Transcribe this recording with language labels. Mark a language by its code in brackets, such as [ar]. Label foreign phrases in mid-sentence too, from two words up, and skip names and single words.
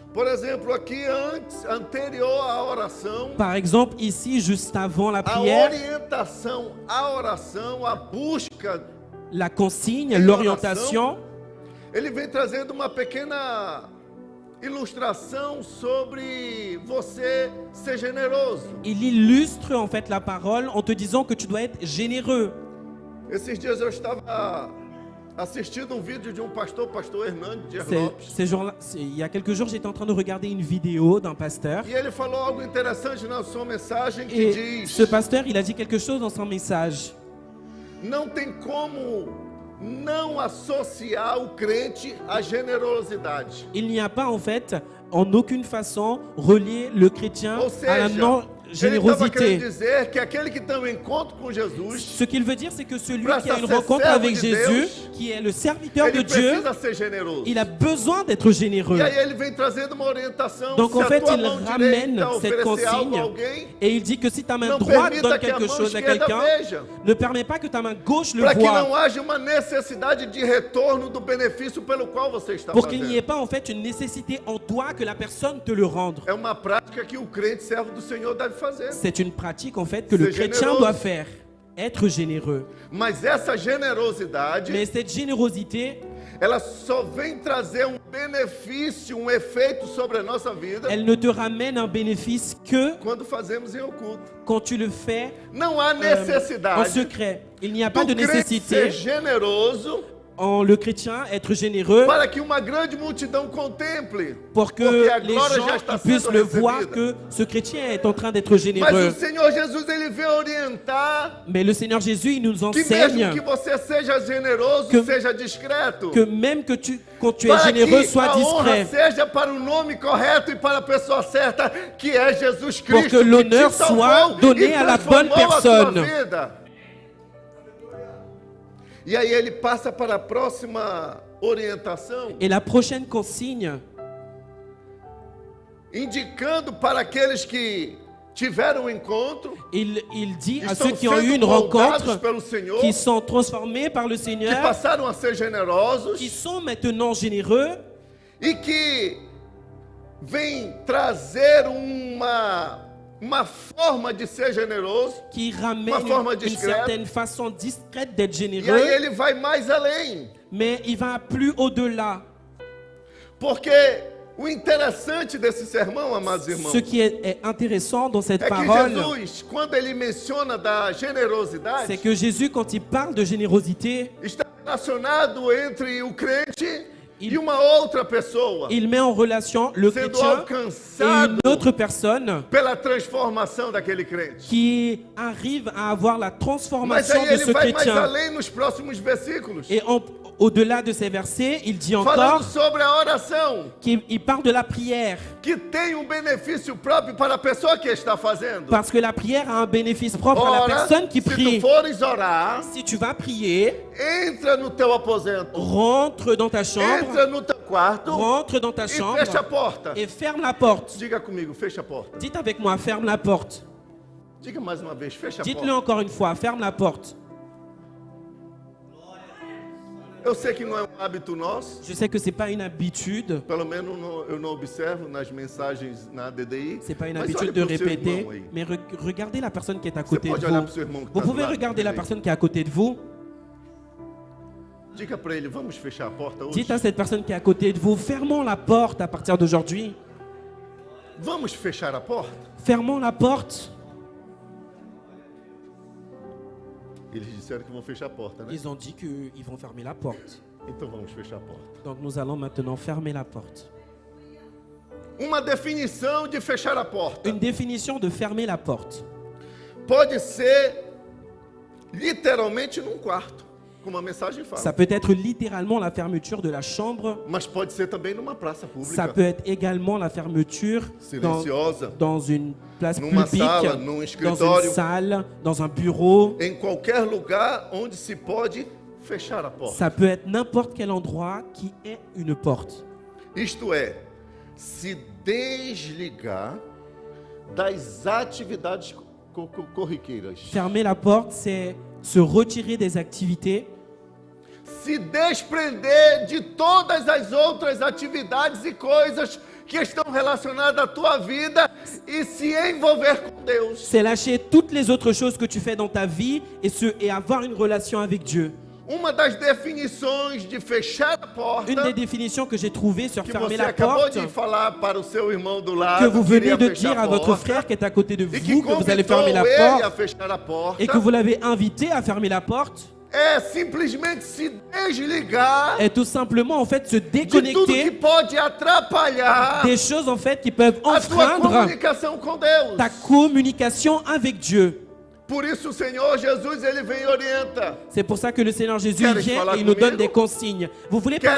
[pt] Por exemplo, aqui anterior à oração, [fr] Par exemple, ici, juste avant la a prière, [pt] orientação à oração, a busca, [fr] la consigne, Et l'orientation, [pt] ele vem trazendo uma pequena ilustração sobre você ser generoso. [fr] il illustre en fait la parole en te disant que tu dois être généreux. [pt] Esses dias eu estava assistindo um vídeo de pastor Hernandes Dias [fr] Ces [pt] Lopes. [fr] jours-là, il y a quelques jours, j'étais en train de regarder une vidéo d'un pasteur. [pt] E ele falou algo interessante na sua mensagem que [fr] Et [pt] diz: [fr] ce pasteur, il a dit quelque chose dans son message. [pt] não tem como não associar o crente à generosidade. [fr] Il n'y a pas, en fait, en aucune façon, relier le chrétien [pt] Ou [fr] à la [pt] seja, ele estava querendo [fr] non-générosité. [pt] dizer que aquele que tem um encontro com Jesus, [fr] Ce qu'il veut dire, c'est que celui [pt] Para [fr] qui a une [pt] ser [fr] rencontre [pt] servo [fr] avec [pt] de [fr] Jésus, [pt] Deus, [fr] qui est le serviteur de [pt] ele [fr] Dieu, [pt] precisa ser generoso. [fr] il a besoin d'être généreux. [pt] E aí ele vem trazendo uma orientação. [fr] Donc [pt] Se [fr] en [pt] a [fr] fait, [pt] tua [fr] il [pt] mão [fr] ramène [pt] direita [fr] cette [pt] oferecer algo a [fr] consigne [pt] alguém, [fr] et il dit que si ta main [pt] não [fr] droite [pt] permita [fr] donne [pt] que a [fr] quelque [pt] mão [fr] chose à [pt] esquerda [fr] quelqu'un, [pt] veja. [fr] ne permet pas que ta main gauche le [pt] Para que não [fr] voie. [pt] haja uma necessidade de retorno do benefício pelo qual você está [fr] Pour qu'il n'y ait [pt] fazendo. [fr] pas en fait une nécessité en toi que la personne te le rende. [pt] É uma prática que o crente servo do Senhor deve fazer. [fr] C'est une pratique en fait que le C'est chrétien généreux. doit faire. Être généreux. [pt] Mas essa generosidade, [fr] Mais cette générosité, [pt] ela só vem trazer um benefício, um efeito sobre a nossa vida [fr] elle ne te ramène un bénéfice que [pt] quando fazemos em oculto. [fr] quand tu le fais [pt] Não há [fr] en [pt] necessidade [fr] secret. Il n'y a pas de [pt] do crente ser [fr] nécessité [pt] generoso [fr] en le chrétien être généreux [pt] para que uma grande multidão contemple, [fr] pour que [pt] porque a [fr] les [pt] glória [fr] gens [pt] já está [fr] ils puissent [pt] sendo [fr] le voir [pt] recebida. [fr] que ce chrétien est en train d'être [pt] Mas [fr] généreux. [pt] o Senhor Jesus, ele vem orientar [fr] Mais le Seigneur Jésus, il nous [pt] que [fr] enseigne [pt] mesmo que você seja generoso, [fr] Que- [pt] seja discreto. [fr] que même que quand tu es [pt] Para [fr] généreux, [pt] que [fr] sois [pt] a honra [fr] discret. [pt] seja para o nome correto e para a pessoa certa, que é Jesus [fr] Pour [pt] Cristo, [fr] que l'honneur [pt] te salvou [fr] soit donné [pt] e [fr] à la bonne [pt] transformou a sua [fr] personne. [pt] vida. E aí ele passa para a próxima orientação, [fr] Et la prochaine consigne, [pt] indicando para aqueles que tiveram um encontro, [fr] il dit à [pt] estão [fr] ceux qui ont eu [pt] sendo [fr] une [pt] moldados [fr] rencontre, [pt] pelo Senhor, [fr] qui sont transformés par le [pt] que [fr] Seigneur, [pt] passaram a ser generosos [fr] qui sont maintenant généreux [pt] e que vem trazer uma forma de ser generoso. [fr] qui ramène [pt] Uma forma [fr] une discrète. certaine façon discrète d'être [pt] E aí [fr] généreux, [pt] ele vai mais além, [fr] mais il va plus au-delà. [pt] porque o interessante desse sermão, amados irmãos, [fr] Ce qui est intéressant dans cette [pt] é que [fr] parole, [pt] Jesus, quando ele menciona da [fr] c'est [pt] generosidade, [fr] que Jésus, quand il parle de générosité, [pt] está relacionado entre o crente [fr] Il- [pt] e uma outra pessoa, [fr] il met en relation le [pt] sendo [fr] chrétien et [pt] alcançado [fr] une autre personne [pt] pela transformação daquele crente. [fr] qui arrive à avoir la [pt] Mas [fr] transformation [pt] aí [fr] de [pt] ele [fr] ce [pt] vai mais [fr] chrétien. [pt] além nos próximos versículos, [fr] Et au-delà de ces versets, il dit [pt] falando [fr] encore [pt] sobre a oração, [fr] qu'il parle de la prière. [pt] que tem um benefício próprio para a pessoa que está fazendo. [fr] Parce que la prière a un bénéfice propre à la [pt] Ora, [fr] personne qui [pt] se tu [fr] prie. [pt] fores orar, [fr] Si tu vas prier, [pt] entra no teu aposento, [fr] rentre dans ta chambre, [pt] entra no teu quarto [fr] rentre dans ta [pt] e fecha a [fr] chambre [pt] porta. [fr] et ferme la porte. [pt] Diga comigo, fecha a porta. [fr] Dites avec moi, ferme la porte. [pt] Diga mais uma vez, fecha a [fr] Dites-le [pt] porta. [fr] encore une fois, ferme la porte. [pt] Eu sei que não é um hábito nosso, [fr] Je sais que c'est pas une habitude, [pt] pelo menos eu não observo nas mensagens na DDI. [fr] c'est pas une [pt] mas [fr] habitude [pt] olhe [fr] de [pt] pro seu [fr] répéter, [pt] irmão aí. [fr] mais regardez la personne qui est à [pt] Você [fr] côté de [pt] pode olhar [fr] vous. [pt] para o seu irmão que [fr] Vous [pt] está do [fr] pouvez [pt] lado [fr] regarder la [pt] dele. [fr] personne qui est à côté de vous. [pt] Diga para ele, vamos fechar a porta hoje? [fr] Dites à cette personne qui est à côté de vous, fermons la porte à partir d'aujourd'hui. [pt] Vamos fechar a porta? [fr] Fermons la porte. [pt] Eles disseram que vão fechar a porta, né? [fr] Ils ont dit qu'ils vont fermer la porte. [pt] Então vamos fechar a porta. [fr] Donc nous allons maintenant fermer la porte. [pt] Uma definição de fechar a porta [fr] Une définition de fermer la porte. [pt] pode ser literalmente num quarto, como a mensagem fala. [fr] Ça peut être littéralement la fermeture de la chambre. [pt] Mas pode ser também numa praça pública, [fr] Ça peut être également la fermeture [pt] silenciosa, [fr] dans une place [pt] numa [fr] publique, [pt] sala, num [fr] dans une [pt] escritório, [fr] salle, dans un bureau. [pt] em qualquer lugar onde se pode fechar a porta. [fr] Ça peut être n'importe quel endroit qui est une porte. [pt] Isto é, se desligar das atividades corriqueiras, [fr] Fermer la porte, c'est se retirer des activités, [pt] se desprender de todas as outras atividades e coisas que estão relacionadas à tua vida e se envolver com Deus. [fr] c'est lâcher toutes les autres choses que tu fais dans ta vie et avoir une relation avec Dieu. [pt] Uma das definições de fechar a porta, [fr] Une des définitions que j'ai trouvées sur [pt] que [fr] fermer [pt] você [fr] la [pt] acabou [fr] porte, [pt] de falar para o seu irmão do lado, [fr] que vous venez [pt] queria [fr] de [pt] fechar [fr] dire [pt] a [fr] à votre [pt] porta, [fr] frère qui est à côté de [pt] e que [fr] vous que vous allez [pt] convidou [fr] fermer la [pt] ele a [fr] porte [pt] fechar a porta, [fr] et que vous l'avez invité à fermer la porte, [pt] é simplesmente se desligar [fr] est tout simplement en fait se [pt] de tudo que [fr] déconnecter [pt] pode atrapalhar [fr] des choses en fait qui peuvent [pt] a tua [fr] enfreindre [pt] comunicação com Deus. [fr] ta communication avec Dieu. [pt] Por isso o Senhor Jesus, ele vem e orienta. [fr] C'est pour ça que le Seigneur Jésus [pt] Queres [fr] vient [pt] falar [fr] et il nous donne [pt] comigo? [fr] des consignes. Vous voulez parler